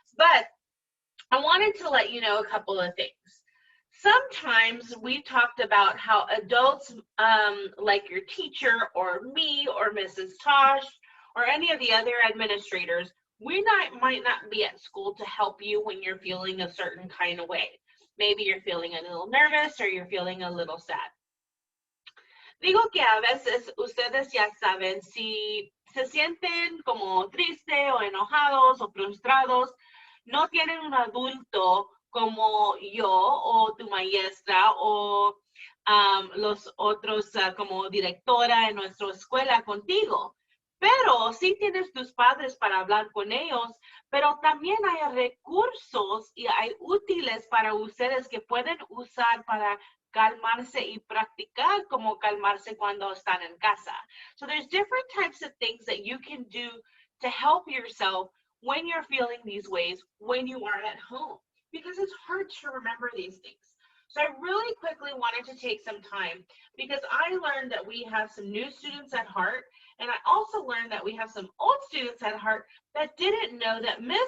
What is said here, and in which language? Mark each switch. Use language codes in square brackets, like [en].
[en] But I wanted to let you know a couple of things. Sometimes we talked about how adults like your teacher or me or Mrs. Tosh or any of the other administrators, might not be at school to help you when you're feeling a certain kind of way. Maybe you're feeling a little nervous or you're feeling a little sad. [es] Digo que a veces ustedes ya saben si se sienten como tristes o enojados o frustrados, no tienen un adulto como yo o tu maestra o los otros como directora en nuestra escuela contigo. Pero sí tienes tus padres para hablar con ellos, pero también hay recursos y hay útiles para ustedes que pueden usar para calmarse y practicar como calmarse cuando están en casa. [en] So there's different types of things that you can do to help yourself when you're feeling these ways when you are at home, because it's hard to remember these things. So I really quickly wanted to take some time because I learned that we have some new students at Heart, and I also learned that we have some old students at Heart that didn't know that Ms.